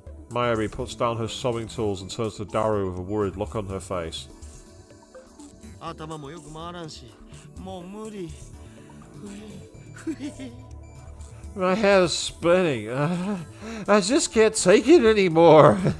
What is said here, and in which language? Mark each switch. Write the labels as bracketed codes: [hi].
[en] Mayuri puts down her sewing tools and turns to Daru with a worried look on her face. [ja] 頭もよく回らんしもう無理 [en] My head is spinning. I just can't take it anymore.